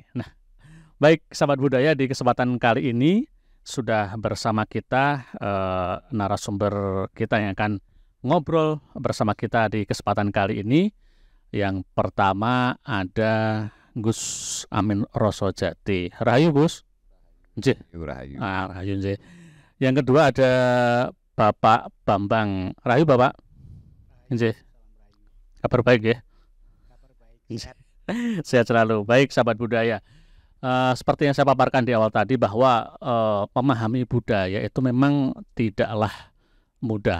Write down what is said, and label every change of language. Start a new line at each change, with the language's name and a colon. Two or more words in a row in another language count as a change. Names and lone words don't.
Indonesian: Nah, baik sahabat budaya, di kesempatan kali ini sudah bersama kita narasumber kita yang akan ngobrol bersama kita di kesempatan kali ini. Yang pertama ada Gus Amin Rosojati. Rahayu Gus. Nggih. Rahayu. Rahayu nggih. Yang kedua ada Bapak Bambang. Rahayu Bapak. Nggih. Kabar baik ya? Kabar baik. Sehat selalu. Baik sahabat budaya. Seperti yang saya paparkan di awal tadi, bahwa memahami budaya itu memang tidaklah mudah.